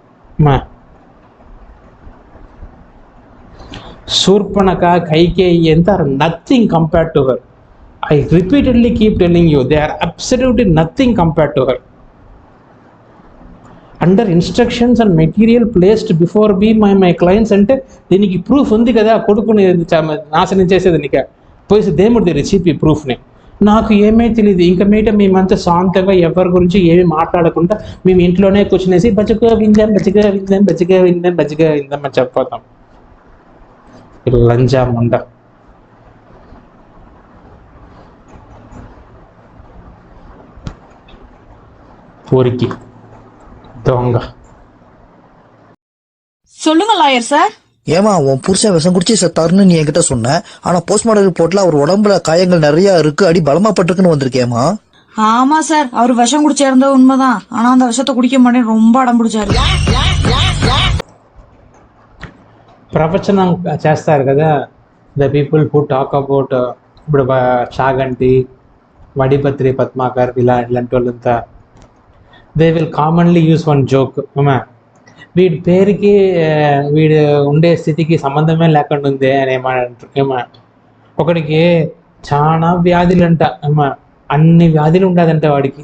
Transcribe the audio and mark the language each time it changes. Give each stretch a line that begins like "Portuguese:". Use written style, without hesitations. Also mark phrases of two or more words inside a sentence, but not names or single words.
English: Surpanaka, Kaikeyi are nothing compared to her. I repeatedly keep telling you, they are absolutely nothing compared to her. Under instructions and material placed before me my clients
Telugu: అంటే దీనికి ప్రూఫ్ ఉంది కదా, కొడుకుని నాశనం చేసేదానిక పోయి దేవుడి దగ్గర చెప్పి ప్రూఫ్ని. నాకు ఏమీ తెలియదు. ఇంకా మీట మేమంతా శాంతంగా ఎవరి గురించి ఏమీ మాట్లాడకుండా మేము ఇంట్లోనే కూర్చునేసి బచ్చగా విందాం అని చెప్పిపోతాం. లంజా ముండ. ఊరికి దొంగ.
Tamil: சொல்லுங்க லாயர் சார். ஏமா உன் புருஷன் விஷம் குடிச்சு செத்தாருன்னு நீ என்கிட்ட சொன்ன, ஆனா போஸ்ட்மார்டம் ரிப்போர்ட்ல அவர் உடம்புல காயங்கள் நிறைய இருக்கு, அடி பலமா பட்டிருக்குன்னு வந்திருக்கேமா. ஆமா சார், அவர் விஷம் குடிச்சிருந்தது உண்மைதான், ஆனா அந்த விஷத்தை குடிக்க மாட்டேன்னு ரொம்ப அடம் பிடிச்சாரு.
Telugu: ప్రవచనం చేస్తారు కదా
English: the people who talk about,
Telugu: ఇప్పుడు చాగంటి, వడిపత్రి పద్మాకర్ ఇలాంటి వాళ్ళంతా
English: they will commonly use one joke.
Telugu: వీడి పేరుకి వీడు ఉండే స్థితికి సంబంధమే లేకుండా ఉంది అని ఒకడికి చాలా వ్యాధులంట, అన్ని వ్యాధులు ఉండదంట వాడికి.